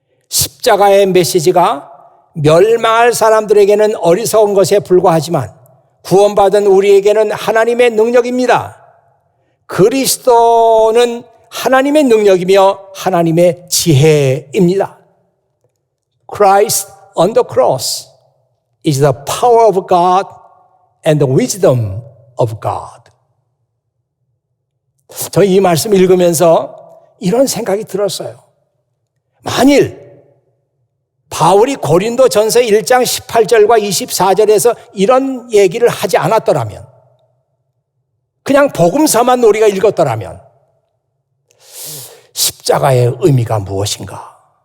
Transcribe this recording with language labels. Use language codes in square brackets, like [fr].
[ko] 십자가의 메시지가 멸망할 사람들에게는 어리석은 것에 불과하지만 구원받은 우리에게는 하나님의 능력입니다. 그리스도는 하나님의 능력이며 하나님의 지혜입니다. [en] Christ on the cross is the power of God and the wisdom of God. [ko] 저 이 말씀 읽으면서 이런 생각이 들었어요. 만일 바울이 고린도전서 1장 18절과 24절에서 이런 얘기를 하지 않았더라면, 그냥 복음서만 우리가 읽었더라면 십자가의 의미가 무엇인가?